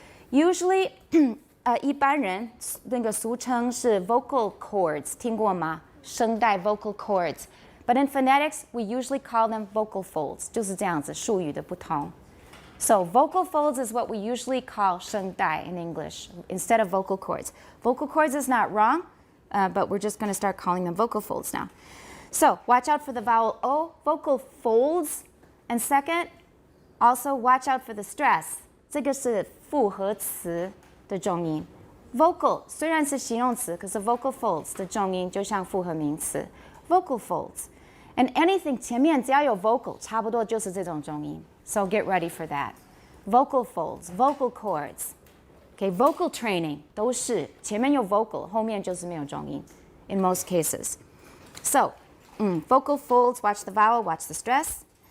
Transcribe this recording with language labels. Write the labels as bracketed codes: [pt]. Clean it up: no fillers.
[zh] Usually, 一般人那个俗称是 vocal cords, 听过吗？ [en] 声带 vocal cords. But in phonetics, we usually call them vocal folds. [zh] 就是这样子，术语的不同。 [en] So vocal folds is what we usually call 声带 in English instead of vocal cords. Vocal cords is not wrong, but we're just going to start calling them vocal folds now. So watch out for the vowel O, vocal folds. And second, also watch out for the stress. [zh] 这个是复合词的重音。 Vocal 虽然是形容词，可是 vocal folds 的重音就像复合名词。Vocal folds. [en] And anything [zh] 前面只要有 [en] vocal [zh] 差不多就是这种重音 [en] So get ready for that. Vocal folds, vocal chords. Okay, vocal training [zh] 都是前面有 [en] vocal [zh] 后面就是没有重音 [en] in most cases. So, vocal folds, watch the vowel, watch the stress.